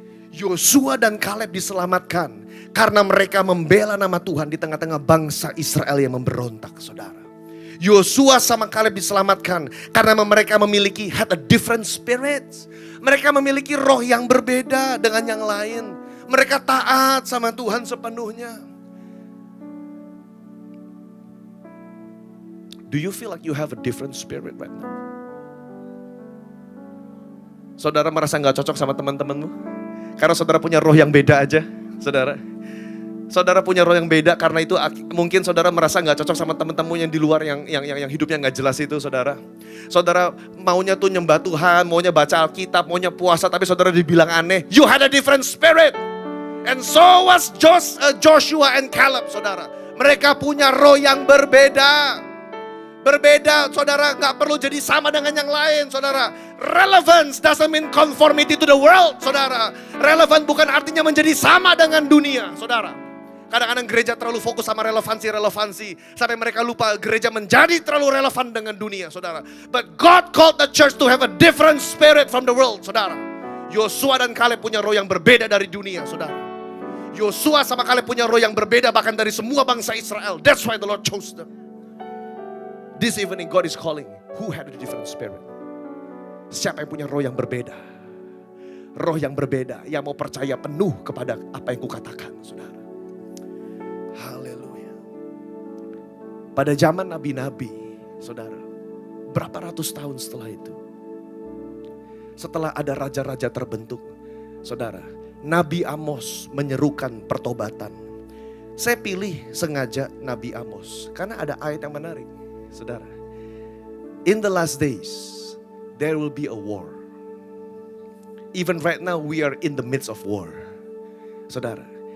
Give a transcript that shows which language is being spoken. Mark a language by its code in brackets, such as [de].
[id] Yosua dan Kaleb diselamatkan karena mereka membela nama Tuhan di tengah-tengah bangsa Israel yang memberontak, saudara. Yosua sama Kaleb diselamatkan karena mereka memiliki [en] had a different spirit. [id] Mereka memiliki roh yang berbeda dengan yang lain. Mereka taat sama Tuhan sepenuhnya. [en] Do you feel like you have a different spirit right now? [id] Saudara merasa gak cocok sama teman-temanmu? Karena saudara punya roh yang beda aja, saudara. Saudara punya roh yang beda, karena itu mungkin saudara merasa gak cocok sama teman-teman yang di luar yang hidupnya gak jelas itu, saudara. Saudara maunya tuh nyembah Tuhan, maunya baca Alkitab, maunya puasa, tapi saudara dibilang aneh. [en] You had a different spirit. And so was Joshua and Caleb, saudara. [id] Mereka punya roh yang berbeda. Berbeda, saudara, gak perlu jadi sama dengan yang lain, saudara. [en] Relevance doesn't mean conformity to the world, saudara. [id] Relevan bukan artinya menjadi sama dengan dunia, saudara. Kadang-kadang gereja terlalu fokus sama relevansi, sampai mereka lupa gereja menjadi terlalu relevan dengan dunia, saudara. [en] But God called the church to have a different spirit from the world, saudara. [id] Yosua dan Kaleb punya roh yang berbeda dari dunia, saudara. Yosua sama Kaleb punya roh yang berbeda bahkan dari semua bangsa Israel. [en] That's why the Lord chose them. This evening God is calling, who had a different spirit? [id] Siapa yang punya roh yang berbeda? Roh yang berbeda, yang mau percaya penuh kepada apa yang kukatakan, saudara. Haleluya. Pada zaman nabi-nabi, saudara, berapa ratus tahun setelah itu, setelah ada raja-raja terbentuk, saudara, Nabi Amos menyerukan pertobatan. Saya pilih sengaja Nabi Amos karena ada ayat yang menarik. [en] Saudara, in the last days, there will be a war. Even right now, we are in the midst of war. Saudara,